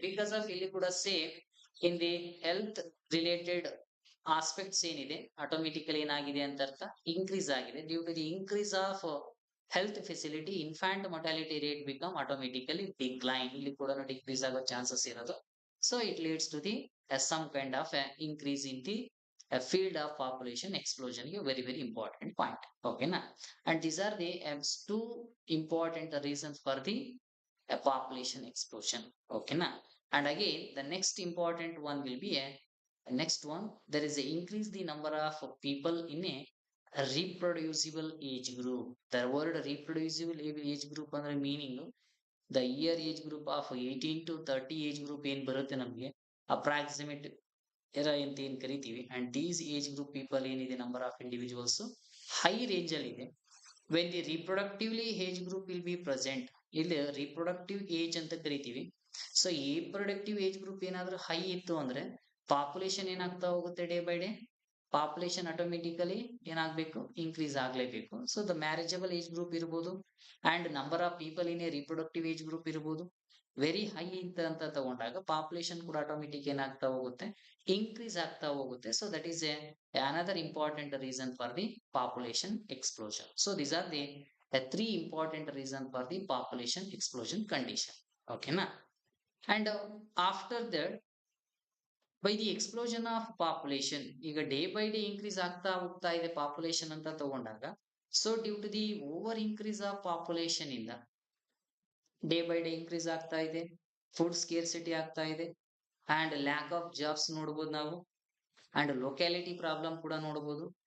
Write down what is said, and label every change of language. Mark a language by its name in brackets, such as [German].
[Kannada] Because of ಇಲ್ಲಿ ಕೂಡ same in the health related aspects ಏನಿದೆ ಆಟೋಮೆಟಿಕಲಿ ಏನಾಗಿದೆ ಅಂತ ಅರ್ಥ, ಇನ್ಕ್ರೀಸ್ ಆಗಿದೆ. [English] due to the increase of health facility infant mortality rate become automatically decline, [Kannada] ಇಲ್ಲಿ ಕೂಡ ಡಿಕ್ರೀಸ್ ಆಗೋ ಚಾನ್ಸಸ್ ಇರೋದು. [English] So it leads to the some kind of increase in the field of population explosion, a very very important point. Okay na, and these are the two important reasons for the population explosion. Okay na, and again the next important one will be a next one, there is a increase the number of people in a reproducible age group. The word reproducible age group ಅಂದ್ರೆ meaning the year age group of 18 to 30 age group [Kannada] ಏನ್ ಬರುತ್ತೆ ನಮಗೆ [English] approximate era [Kannada] ಅಂತ ಏನ್ ಕರಿತೀವಿ, [English] And these age group people ಏನಿದೆ number of individuals high range ಅಲ್ಲಿ ಇದೆ. When the reproductively age group will be present, ಇಲ್ಲಿ reproductive age [Kannada] ಅಂತ ಕರಿತೀವಿ. ಸೊ ಈ ಪ್ರೊಡಕ್ಟಿವ್ ಏಜ್ ಗ್ರೂಪ್ ಏನಾದ್ರೂ ಹೈ ಇತ್ತು ಅಂದ್ರೆ ಪಾಪ್ಯುಲೇಷನ್ ಏನಾಗ್ತಾ ಹೋಗುತ್ತೆ, day by day population automatically ಏನಾಗಬೇಕು, increase ಆಗ್ಲೇಬೇಕು. So the marriageable age group ಇರ್ಬೋದು and number of people in a reproductive age group ಇರ್ಬೋದು ವೆರಿ ಹೈ ಅಂತ ತಗೊಂಡಾಗ ಪಾಪ್ಯುಲೇಷನ್ ಕೂಡ ಆಟೋಮೆಟಿಕ್ ಏನಾಗ್ತಾ ಹೋಗುತ್ತೆ, ಇನ್ಕ್ರೀಸ್ ಆಗ್ತಾ ಹೋಗುತ್ತೆ. [English] So that is a another important reason for the population explosion. So these are the three important reason for the population explosion condition. Okay na, and after that by the explosion of population, [Kannada] ಈಗ day by day increase ಆಗ್ತಾ ಹೋಗ್ತಾ ಇದೆ population ಅಂತ ತಗೊಂಡಾಗ, [English] so due to the over increase of population [Kannada] ಇಂದ day by day increase ಆಗ್ತಾ ಇದೆ, food scarcity ಆಗ್ತಾ ಇದೆ ಅಂಡ್ ಲ್ಯಾಕ್ ಆಫ್ ಜಾಬ್ಸ್ ನೋಡ್ಬೋದು ನಾವು, ಅಂಡ್ ಲೊಕ್ಯಾಲಿಟಿ ಪ್ರಾಬ್ಲಮ್ ಕೂಡ ನೋಡಬಹುದು.